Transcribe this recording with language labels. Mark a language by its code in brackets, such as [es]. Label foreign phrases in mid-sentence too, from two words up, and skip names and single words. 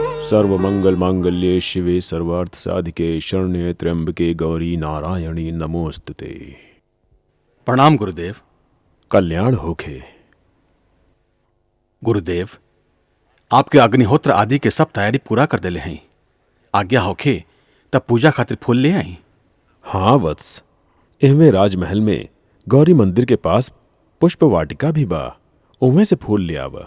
[sa] सर्वमंगल मांगल्ये शिवे सर्वार्थ साधिके शरण्ये त्र्यंबके गौरी नारायणी नमोस्तुते। [bho] प्रणाम गुरुदेव। कल्याण होखे। गुरुदेव, आपके अग्निहोत्र आदि के सब तैयारी पूरा कर देले हैं। आज्ञा होखे तब पूजा खातिर फूल ले आई। हाँ वत्स, एहमे राजमहल में गौरी मंदिर के पास पुष्प वाटिका भी बा, उनमें से फूल ले आवा।